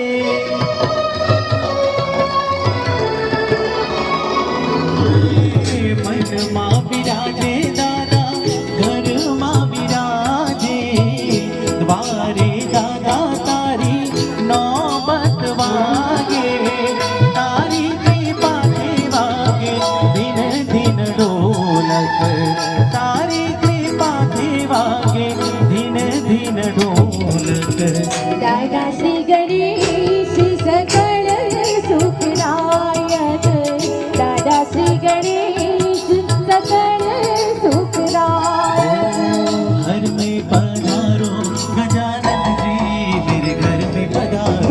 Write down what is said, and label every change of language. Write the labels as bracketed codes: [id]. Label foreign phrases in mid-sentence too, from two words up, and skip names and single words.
[gu] મનમાં બિરાજે દાદા ઘરમાં બિરાજે દ્વારે દાદા તારી નોબત વાગે તારી કૃપાથી વાગે દિન દિન ઢોલક તારી કૃપાથી વાગે દિન દિન ઢોલક [hi] दादा श्री गणेश सकल सुखदायक दादा श्री गणेश सकल सुखदायक घर में पधारो गजानन जी मेरे घर में पधारो